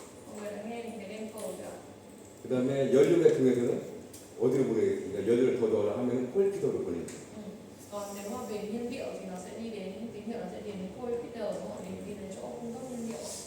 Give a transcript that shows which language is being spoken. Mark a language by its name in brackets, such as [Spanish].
[Vietnamese] Mọi người đã nghe đến cái damper chưa? [Korean] 그 다음에 연료계통에서는 어디로 보내겠습니까? 연료를 더 넣어라 하면 콜피더로 보내죠. [Vietnamese] Còn nếu mà về nhiên liệu thì nó sẽ đi đến, tín hiệu nó sẽ đến cold feeder đúng không? Đi đến chỗ cung cấp nhiên liệu.